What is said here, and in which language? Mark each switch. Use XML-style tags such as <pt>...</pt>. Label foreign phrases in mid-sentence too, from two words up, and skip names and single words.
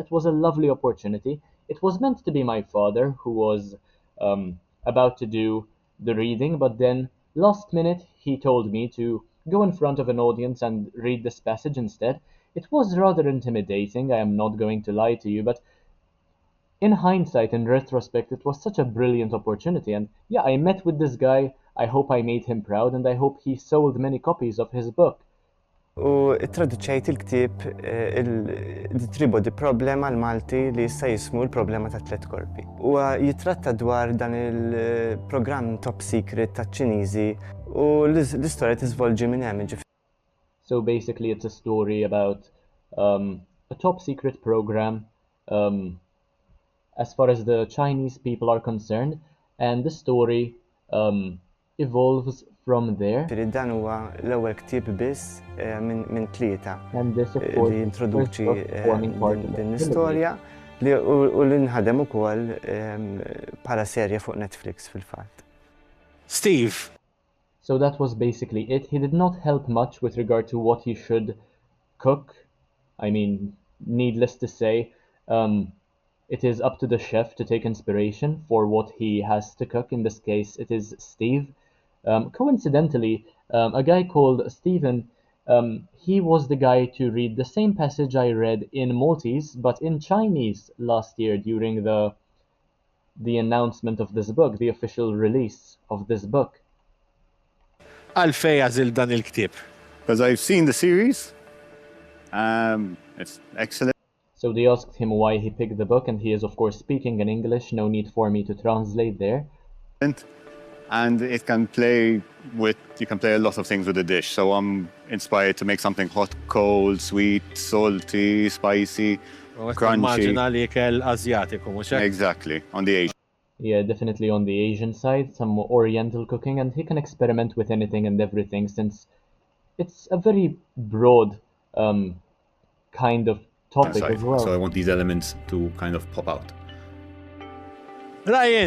<en>It was a lovely opportunity. It was meant to be my father who was about to do the reading, but then last minute he told me to go in front of an audience and read this passage instead. It was rather intimidating, I am not going to lie to you, but in hindsight, in retrospect, it was such a brilliant opportunity. And yeah, I met with this guy. I hope I made him proud, and I hope he sold many copies of his book.</en> <mt>U traduċejt il-ktieb il-Tribo di Problema l-Malti li jista' jismu l-problema ta' tliet korpi. Huwa jitratta dwar dan il-programm</mt> <en>top secret</en> <mt>taċ-Ċiniżi u l-istorja tiżvolġi minn hemm.</mt> <en>So basically it's a story about a top secret program as far as the Chinese people are concerned, and the story evolves from there.</en> <mt>Dan huwa l-ewwel ktieb biss minn tlieta li introduċi din l-istorja u li nħadem ukoll bħala serje fuq Netflix fil-fatt. Steve.</mt> <en>So that was basically it. He did not help much with regard to what he should cook. I mean, needless to say, it is up to the chef to take inspiration for what he has to cook. In this case, it is Steve. Coincidentally, a guy called Stephen, he was the guy to read the same passage I read in Maltese, but in Chinese last year during the announcement of this book, the official release of this book.</en> <mt>Għalfej għażil dan il-ktieb?</mt> <en>Because I've seen the series. It's excellent. So they asked him why he picked the book, and he is of course speaking in English, no need for me to translate there. And it can play you can play a lot of things with the dish. So I'm inspired to make something hot, cold, sweet, salty, spicy, crunchy.</en> <mt>Immaġina li kell Azjatiku, mhux hekk?</mt> <en>Exactly, on the Asian. Yeah, definitely on the Asian side, some Oriental cooking, and he can experiment with anything and everything since it's a very broad kind of topic as well. So I want these elements to kind of pop out. Ryan!</en>